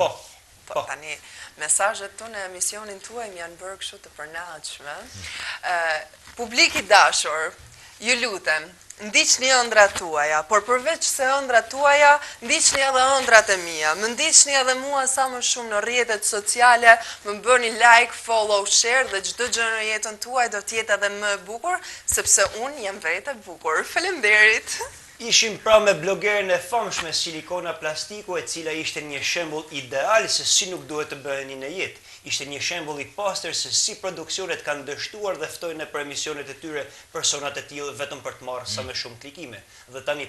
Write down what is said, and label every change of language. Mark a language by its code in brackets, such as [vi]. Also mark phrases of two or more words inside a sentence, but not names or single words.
[sq] Po, tani, mesazhet tu në emisionin tuaj janë bërë kështu të përnaçme. Publik i dashur, ju lutem, ndiqni ëndrat tuaja, por përveç se ëndrat tuaja, ndiqni edhe ëndrat e mia. Më ndiqni edhe mua sa më shumë në rrjetet sociale, më bëni [en] like, follow, share [sq] dhe çdo gjë në jetën tuaj do të jetë edhe më e bukur, sepse unë jam vetë e bukur. Faleminderit. Ishim pra me blogerën e famshme Silikona Plastiku, e cila ishte një shembull ideal se si nuk duhet të bëheni në jetë. Ishte një shembull i pastër se si produksionet kanë dështuar dhe ftojnë për emisionet e tyre personat e tillë vetëm për të marrë sa më shumë klikime.